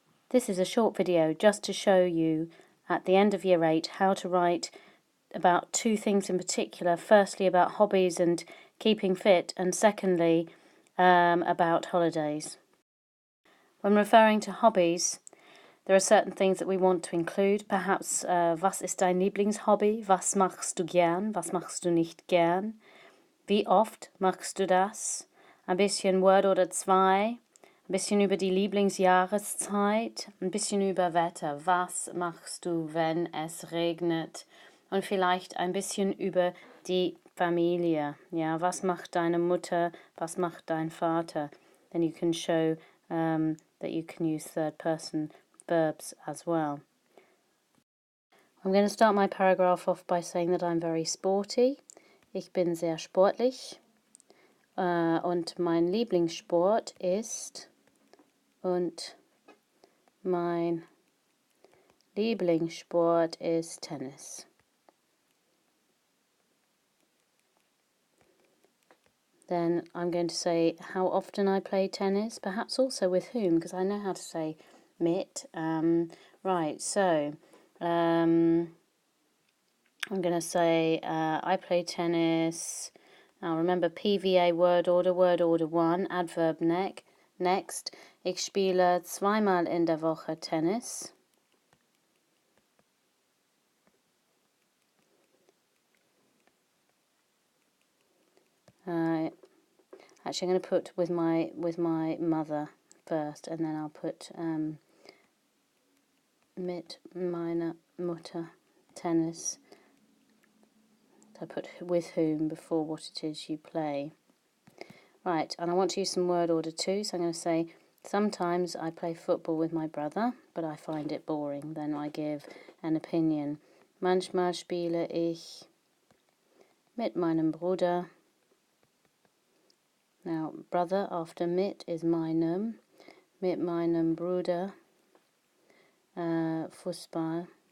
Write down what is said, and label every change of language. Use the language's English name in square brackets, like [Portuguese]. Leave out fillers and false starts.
[English] This is a short video just to show you at the end of Year 8 how to write about two things in particular. Firstly, about hobbies and keeping fit, and secondly, about holidays. When referring to hobbies, there are certain things that we want to include. Perhaps, [German] was ist dein Lieblingshobby? Was machst du gern? Was machst du nicht gern? Wie oft machst du das? Ein bisschen Word oder zwei. Ein bisschen über die Lieblingsjahreszeit, ein bisschen über Wetter. Was machst du, wenn es regnet? Und vielleicht ein bisschen über die Familie. Ja, was macht deine Mutter? Was macht dein Vater? [English] Then you can show that you can use third person verbs as well. I'm going to start my paragraph off by saying that I'm very sporty. [German] Ich bin sehr sportlich. Und mein Lieblingssport ist... Und mein Lieblingssport ist Tennis. [English] Then I'm going to say how often I play tennis, perhaps also with whom, because I know how to say mit. Right, so I'm going to say I play tennis. Now remember PVA word order 1, adverb next. [German] Ich spiele zweimal in der Woche Tennis. [English] Actually, I'm going to put with my mother first, and then I'll put [German] mit meiner Mutter Tennis. [English] So I put with whom before what it is you play. Right, and I want to use some word order too, so I'm going to say sometimes I play football with my brother, but I find it boring. Then I give an opinion. [German] Manchmal spiele ich mit meinem Bruder. [English] Now, brother after mit is meinem. [German] Mit meinem Bruder Fußball.